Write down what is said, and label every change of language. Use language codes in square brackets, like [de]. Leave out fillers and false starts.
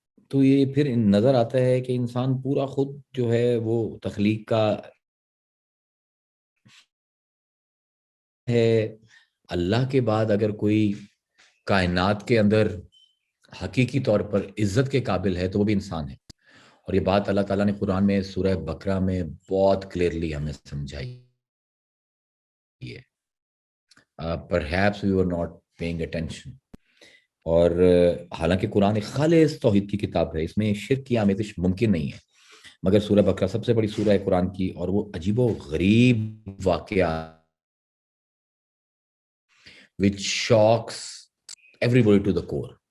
[ur] تو یہ پھر نظر آتا ہے کہ انسان پورا خود جو ہے وہ تخلیق کا ہے. اللہ کے بعد اگر کوئی کائنات کے اندر حقیقی طور پر عزت کے قابل ہے تو وہ بھی انسان ہے. اور یہ بات اللہ تعالیٰ نے قرآن میں سورہ بقرہ میں بہت کلیئرلی ہمیں سمجھائی ہے. [en] Perhaps we were not paying attention. [ur] اور حالانکہ قرآن ایک خالص توحید کی کتاب ہے, اس میں شرک کی آمیزش ممکن نہیں ہے, مگر سورہ بقرہ سب سے بڑی سورہ ہے قرآن کی, اور وہ عجیب و غریب واقعہ [en] which shocks everybody to the core.